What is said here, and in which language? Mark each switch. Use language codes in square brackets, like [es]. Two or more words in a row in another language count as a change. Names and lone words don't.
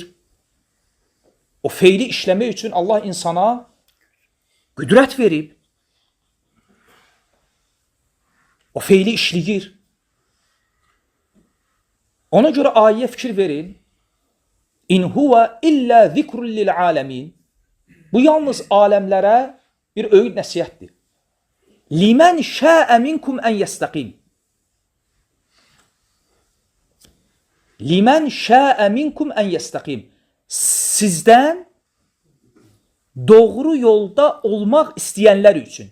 [az] O feili işləmək üçün Allah insana qüdrət verib. O feili işləyir. Ona görə ayəyə fikir verin. [ar] إن هو إلا ذكر للعالمين. [az] Bu yalnız aləmlərə bir öyüd nəsihətdir. [ar] لمن شاء منكم أن يستقيم. لمن شاء منكم أن يستقيم. [az] Sizdən doğru yolda olmaq istəyənlər üçün.